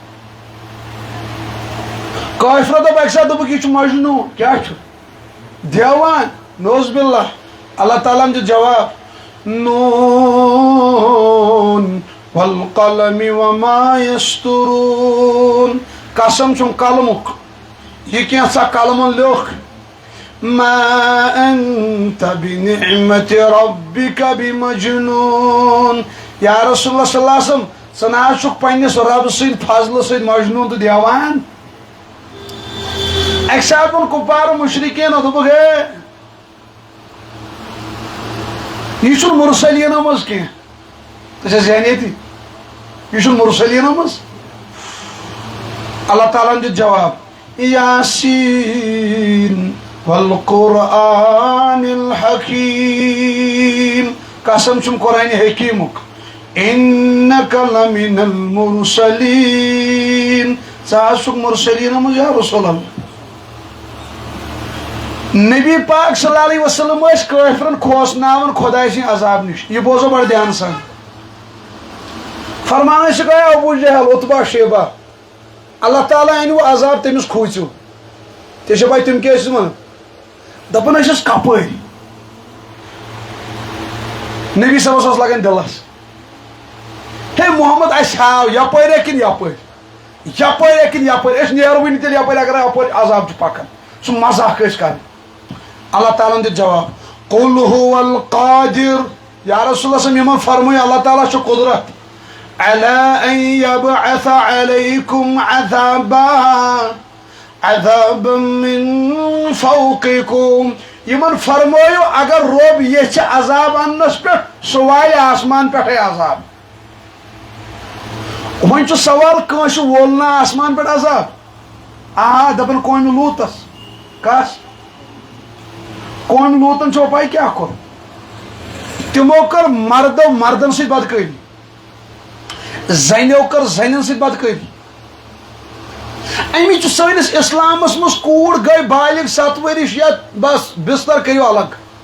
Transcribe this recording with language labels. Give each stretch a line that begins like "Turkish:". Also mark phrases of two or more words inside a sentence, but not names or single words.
Kashmiri: کٲفرو دوٚپ اکہِ ساتہٕ دوٚپُکھ یہِ چھُ مجنوٗن کیٛاہ چھُ دیوان
Arabic: نوز باللہ
Kashmiri: اللہ تعالیٰ ہن دیُت جواب
Arabic: نوٗن والقلم وما یسطرون
Kashmiri: قسم چھُم قلمُک یہِ کینٛژھا قلمن لیوٚکھ
Arabic: ما انت بنعمت ربك بمجنون یا رسول اللہ صلی اللہ علیہ وسلم
Kashmiri: ژٕ نہ حظ چھُکھ پننِس رۄبہٕ سٕنٛدِ فضلہٕ سۭتۍ مجنوٗن تہٕ دیوان اکہِ ساتہٕ ووٚن کُپارٕ مُشرِکیٖنو دوٚپُکھ ہے یہِ چھُنہٕ مُرسلیٖنو منٛز کینٛہہ تُہۍ چھا ذہنیتی یہِ چھُنہٕ مُرسلیٖنو منٛز اللہ تعالیٰ ہن دیُت جواب
Arabic: یاسیٖن والقرآن الحکیم
Kashmiri: قسم چھُم قرآنِ حکیٖمُک
Arabic: انک لمن المرسلین
Kashmiri: ژٕ حظ چھُکھ مُرسلیٖنو منٛز
Arabic: یا رسول اللہ
Kashmiri: نبی پاک
Arabic: صلی اللہ علیہ وسلم
Kashmiri: ٲسۍ کٲفرن کھوژناوان خۄداے سٕنٛدِ عذاب نِش یہِ بوزو بڑٕ دھیانہٕ سان فرمان ٲسِکھ ہے ابوٗ جہل عُتبہ شیبہ اللہ تعالیٰ أنِو عذاب تٔمِس کھوٗژِو ژےٚ چھےٚ پاے تِم کیٛاہ ٲسۍ وَنان دپان ٲسِس کپٲرۍ نبی صٲبس اوس لگان دِلس ہے محمد اَسہِ ہاو یپٲرۍ ہے کِنہٕ یپٲرۍ یپٲرۍ ہے کِنہٕ یپٲرۍ أسۍ نیرو وٕنہِ تیٚلہِ یپٲرۍ اگر یپٲرۍ عذاب چھُ پکان سُہ مزاق ٲسۍ کران اللہ تعالیٰ ہن دیُت جواب
Arabic: قل هو القادر یا رسول اللہ
Kashmiri: صٲب یِمن فرمٲیِو اللہ تعالیٰ چھُ قُدرت
Arabic: علی ان یبعث علیکم عذابا من فوقکم
Kashmiri: یِمن فرمٲیِو اگر رۄب یژھِ عذاب اننس پٮ۪ٹھ سُہ والہِ آسمان پٮ۪ٹھے عذاب وۄنۍ چھُ سوال کٲنٛسہِ وول نا آسمان پٮ۪ٹھ عذاب دپان قومہِ لوٗتس کس قومہِ لوٗتن چھو پاے کیٛاہ کوٚر تِمو کٔر مردو مردن سۭتۍ بدکٲری زنیو کٔر زنٮ۪ن سۭتۍ بدکٲری امچ سٲنِس اسلامس منٛز کوٗر گٔے بالغ 7 ؤرِش یا بس بستر کٔرِو الگ